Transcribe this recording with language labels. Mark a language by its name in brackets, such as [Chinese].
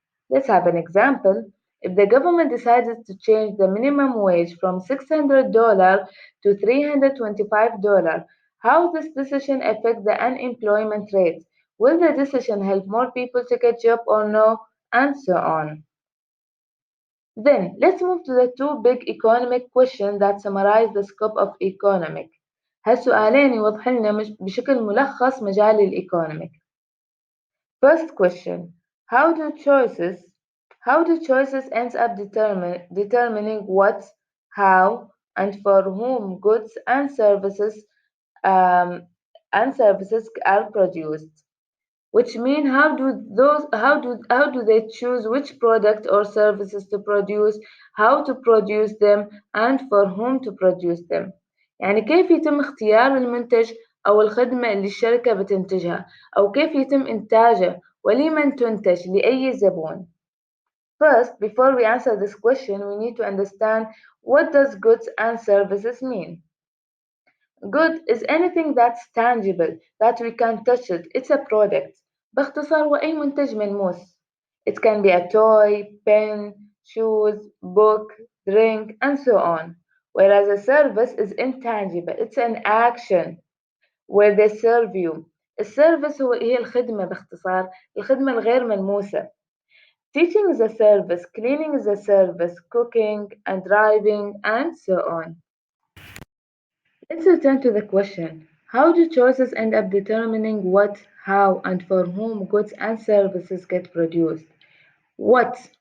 [English] Let's have an example. If the government decided to change the minimum wage from $600 to $325, how this decision affect the unemployment rate? Will the decision help more people to get job or no? And so on. Then let's move to the two big economic questions that summarize the scope of economic. [Arabic] هالسؤالين يوضح لنا بشكل ملخص مجال الإيكونوميك. [English] First question: how do choices ends up determining what, how, and for whom goods um, and services are produced? Which mean how do they choose which product or services to produce, how to produce them, and for whom to produce them. [Arabic] يعني كيف يتم اختيار المنتج أو الخدمة اللي الشركة بتنتجها، أو كيف يتم إنتاجه، ولمن تنتج لأي زبون. [English] First, before we answer this question, we need to understand what does goods and services mean. Good is anything that's tangible, that we can touch it. It's a product. [Arabic] باختصار هو أي منتج ملموس. [English] It can be a toy, pen, shoes, book, drink, and so on. Whereas a service is intangible. It's an action where they serve you. [Arabic] السيرفيس هي الخدمة باختصار، الخدمة الغير ملموسة. [English] Teaching is a service, cleaning is a service, cooking and driving, and so on. Let's return to the question. How do choices end up determining what, how, and for whom goods and services get produced? What?